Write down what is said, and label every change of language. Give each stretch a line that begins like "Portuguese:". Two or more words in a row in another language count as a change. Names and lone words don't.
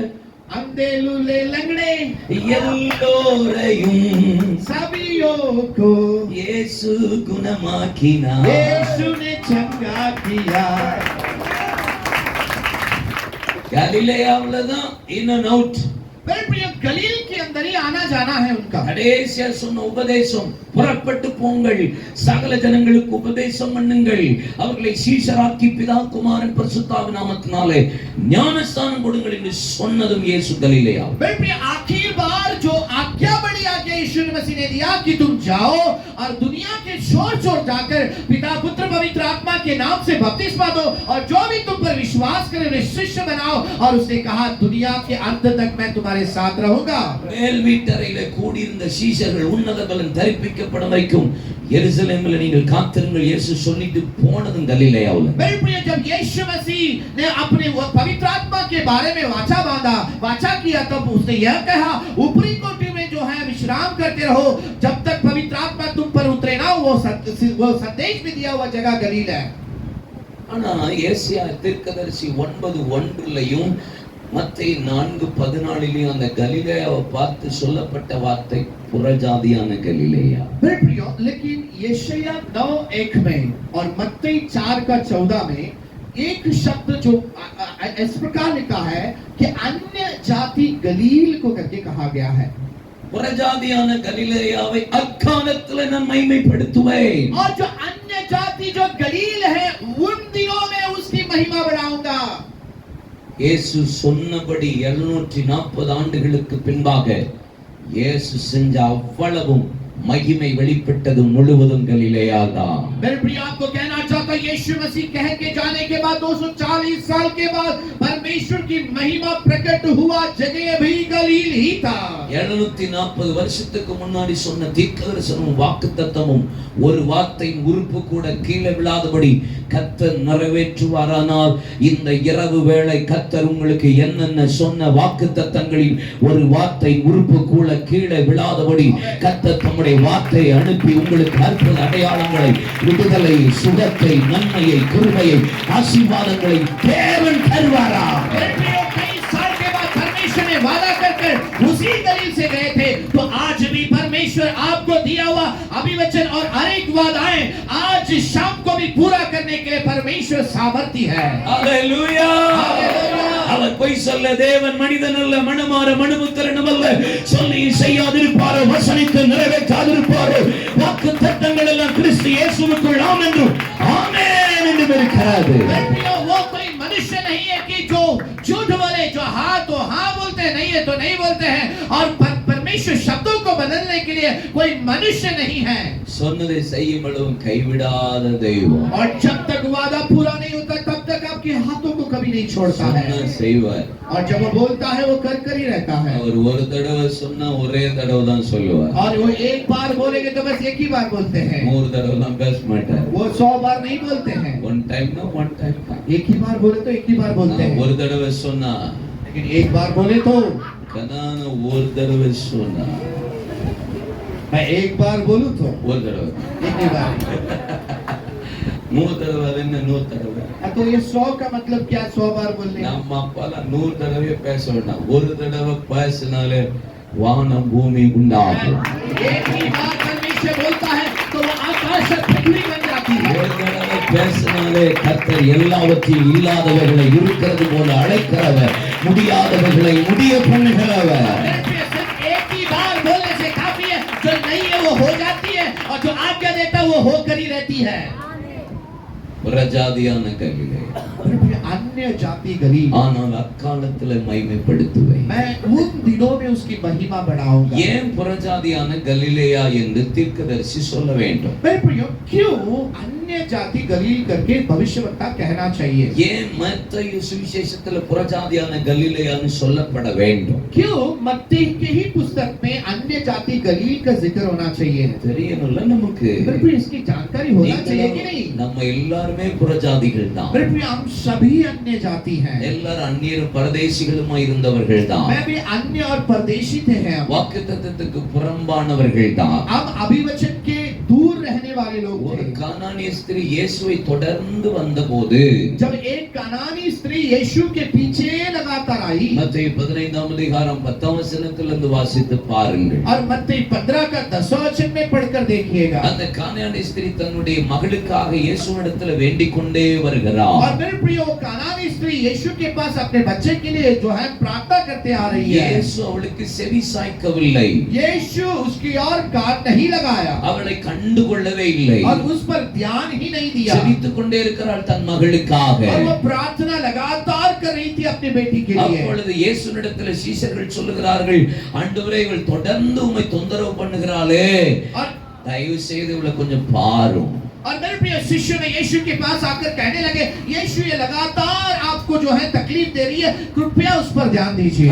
Hindi: अंधे लूले लंगड़े
Tamil: எல்லோரையும்
Hindi: सभियों को
Tamil: இயேசு குணமாக்கினார்.
Hindi: यीशु ने चंगा किया।
Tamil: கலிலேயாவுல தான்
English: in and out.
Hindi: मेरे प्रिय, गलील के अंदर ही आना जाना है उनका।
Tamil: கடைசியா சொன்ன உபதேசம், புறப்பட்டு போங்கள், சகல ஜனங்களுக்கு உபதேசம் பண்ணுங்கள், அவர்களை சீஷராக்கி பிதா குமாரன் பரிசுத்தாவின் நாமத்தினாலே ஞானஸ்நானம் கொடுங்கள் என்று சொன்னதும் இயேசு கலிலேயா.
Hindi: मेरे प्रिय, आखिर बार जो आज्ञा बड़ी आज्ञा यीशु मसीह ने दिया कि तुम जाओ और दुनिया के छोर छोर जाकर पिता पुत्र पवित्र आत्मा के नाम से बपतिस्मा दो, और जो भी तुम पर विश्वास करे उन्हें शिष्य बनाओ, और उसने कहा दुनिया के अंत तक मैं तुम्हारे साथ रहूंगा।
Tamil: மேல் வீட்டறையிலே கூடியிருந்த சீஷர்கள் உன்னத பலன் தரிப்பிக்கப்படும் வரைக்கும் எருசலேமில் நீங்கள் காத்திருங்கள் இயேசு சொல்லிட்டு போனதும் கலிலேயாவுல.
Hindi: मेरे प्रिय, जब यीशु मसीह ने अपने पवित्र आत्मा के बारे में वाचा किया तब उसने यह कहा, ऊपरी कोठरी में जो है विश्राम करते रहो जब तक पवित्र आत्मा तुम पर उतरे ना। वो संदेश भी दिया हुआ जगह गलील है।
Tamil: ஆனா ஏசாயா தீர்க்கதரிசி 9:1 மத்தேயு 4:14 அந்த கலிலேயாவை பார்த்து சொல்லப்பட்ட வார்த்தை புறஜாதியான கலிலேயா.
Hindi: मेरे प्रिय, लेकिन यशायाह 9:1 में और मत्ती 4:14 में एक शब्द जो इस प्रकार लिखा है कि अन्य जाति गलील को करके कहा गया है।
Tamil: புறஜாதியான கலிலேயாவை அக்காலத்துல நான் மகிமைப்படுத்துவேன்.
Hindi: और जो अन्य जाति जो गलील है उन दिनों में उसकी महिमा बढ़ाऊंगा।
Tamil: இயேசு சொன்னபடி 740 ஆண்டுகளுக்கு பின்பாக இயேசு செஞ்ச அவ்வளவும் மகிமை வெளிப்பட்டது முழுவதும் கலிலேயாதான்.
Hindi: मेरे प्रिय आपको कहना चाहता हूं यीशु मसीह कह के जाने के बाद 240 साल के बाद परमेश्वर की महिमा प्रकट हुआ जगह भी गलील ही था.
Tamil: 740 வருஷத்துக்கு முன்னாடி சொன்ன தீர்க்கதரிசனமும் வாக்குத்தத்தமும் ஒரு வார்த்தையின் உறுப்பு கூட கீழே விழாதபடி கர்த்தர் நிறைவேற்றுவாரானால் இந்த இரவு வேளை கர்த்தர் உங்களுக்கு என்னென்ன சொன்ன வாக்குத்தத்தங்களில் ஒரு வார்த்தை உறுப்பு கூட கீழே விழாதபடி கர்த்தர் தம்முடைய வார்த்தையை அனுப்பி உங்களுக்கு அற்புத அடையாளங்களை, விடுதலை, சுகத்தை, நன்மையை, கிருபையை, ஆசீர்வாதங்களை தேவன் தருவாரா.
Hindi: कई साल के बाद परमेश्वर ने वादा कर उसी गलील से गए थे, तो आज भी परमेश्वर आपको दिया हुआ अभिवचन और अनेक वादाएं आज शाम को भी पूरा करने के लिए परमेश्वर सामर्थ्य है.
Tamil: ஹalleluya. அவர் பொய் சொல்ல தேவன் மனிதன் அல்ல, மனமாற மனுபுத்திரனும் அல்ல. சொல்லி செய்யாதிருப்பாரோ, வசனித்து நிறைவேற்றாதிருப்பாரோ. வாக்குத்தத்தங்கள் எல்லாம் கிறிஸ்து இயேசுவுக்குள் ஆம் என்றும் ஆமென் என்றும் இருக்கிறது.
Hindi: वो कोई मनुष्य नहीं है कि जो झूठ बोले, जो हाँ तो हाँ बोलते हैं, नहीं है तो नहीं बोलते हैं. और परमेश्वर शब्दों को बदलने के लिए कोई मनुष्य नहीं है.
Tamil: சொன்னதை செய்யும் அளவும் கைவிடாத தெய்வம்.
Hindi: और जब तक वादा पूरा नहीं होता तब तक आपके हाथों को कभी नहीं छोड़ता है.
Tamil: சொன்னா செய்வார்.
Hindi: और जब वो बोलता है वो कर ही रहता है.
Tamil: அவர் ஒரு தடவை சொன்னா ஒரே தடவை தான் சொல்லுவார்.
Hindi: और वो एक बार बोलेंगे तो बस एक ही बार बोलते हैं.
Tamil: மூணு தடவைலாம் பேச மாட்டார்.
Hindi: वो 100 बार नहीं बोलते हैं.
English: one time ना one time தான்.
Hindi: एक ही बार बोले तो एक ही बार बोलते हैं.
Tamil: ஒரு தடவை சொன்னா,
Hindi: लेकिन एक बार बोले तो
Tamil: கனான ஒரு தடவை சொன்னா,
Hindi: मैं एक बार बोलूं तो
Tamil: ஒரு தடவை,
Hindi: एक ही बार.
Tamil: நூறு தடவை அது என்ன நூறு தடவை.
Hindi: तो ये 100 का मतलब क्या? 100 बार बोलने.
Tamil: நம்ம அப்பால நூறு தடவை பேச வேண்டாம், ஒரு தடவை பேசினாலே வானம் பூமி உண்டாகும்.
Hindi: एक ही बार परमेश्वर बोलता है तो वो आकाश और पृथ्वी बन जाती है.
Tamil: ஒரு தடவை பேசினாலே கர்த்தர் எல்லாவற்றையும் இல்லாதவர்களை இருக்கிறது போல அழைக்கிறவர், முடியாதவர்களை முடிய பண்ணுகிறவர்.
Hindi: सिर्फ एक ही बार बोलने से काफी है. जो नहीं है वो हो जाती है और जो आज्ञा देता है वो होकर ही रहती है.
Tamil: புறஜாதியான கலிலே
Hindi: अन्य जाति गरीब,
Tamil: ஆனால் அக்காலத்துல மகிமைப்படுத்துவேன்.
Hindi: मैं उन दिनों में उसकी महिमा बढ़ाऊंगा.
Tamil: ஏன் புறஜாதியான கலிலேயா என்று தீர்க்கதரிசி சொல்ல வேண்டும்?
Hindi: मेरे प्रियो, क्यों अन्य जाति गलील करके भविष्यवक्ता कहना चाहिए?
Tamil: ஏன் மத்தேயு சுவிசேஷத்துல புறஜாதியான கலிலேயான்னு சொல்லப்பட வேண்டும்?
Hindi: क्यों मत्ती के ही पुस्तक में अन्य जाति गलील का जिक्र होना चाहिए?
Tamil: தெரியணும்ல நமக்கு.
Hindi: मेरे प्रियो, इसकी जानकारी होना चाहिए कि नहीं?
Tamil: நம்ம எல்லாருமே புறஜாதிகள் தான்.
Hindi: मेरे प्रियो, हम सभी अन्य जाति हैं.
Tamil: எல்லாரும் அந்நியர் பரதேசிகளுமா இருந்தவர்கள் தான்.
Hindi: मैं भी अन्य और परदेशी थे हैं.
Tamil: வாக்குத்தத்தத்துக்கு புறம்பானவர்கள் தான்.
Hindi: हम अभिवचन के दूर रहने वाले लोग
Tamil: ஒரு
Hindi: थे.
Tamil: கானானிய ஸ்திரீ இயேசுவை தொடர்ந்து வந்தபோது
Hindi: जब एक कानानी स्त्री यीशु के पीछे लगातार आई,
Tamil: மத்தேயு 15ஆம் அதிகாரம் 10ஆம் வசனத்திலிருந்து வாசித்து பாருங்கள்.
Hindi: और मत्ती 15 का 10वां वचन में पढ़कर देखिएगा.
Tamil: அந்த கானானிய ஸ்திரீ தன்னுடைய மகளுக்காக இயேசுவிடத்தில் வேண்டிக் கொண்டே வருகிறார்.
Hindi: और मेरे प्रियो, कानानी स्त्री यीशु के पास अपने बच्चे के लिए जो है प्रार्थना करते आ रही है.
Tamil: இயேசு அவளுக்கு செவி சாய்க்கவில்லை.
Hindi: यीशु उसकी ओर कान नहीं लगाया
Tamil: அவளை கண்டுகொள்ளவே இல்லை.
Hindi: और उस पर ध्यान ही नहीं दिया.
Tamil: செபித்துக் கொண்டே இருக்கிறாள் தன் மகளுக்காக.
Hindi: और वो प्रार्थना लगातार कर रही थी अपनी बेटी के लिए.
Tamil: அப்பொழுது இயேசுவிடத்தில் சீஷர்கள் சொல்லுகிறார்கள், ஆண்டவரே இவள் தொடர்ந்து உம்மை தொந்தரவு பண்ணுகிறாளே,
Hindi: और
Tamil: தயவு செய்து இவளை கொஞ்சம் பாரும்.
Hindi: और मेरे प्रिय शिष्य ने यीशु के पास आकर कहने लगे, यीशु ये लगातार आपको जो है तकलीफ दे रही है, कृपया उस पर ध्यान दीजिए.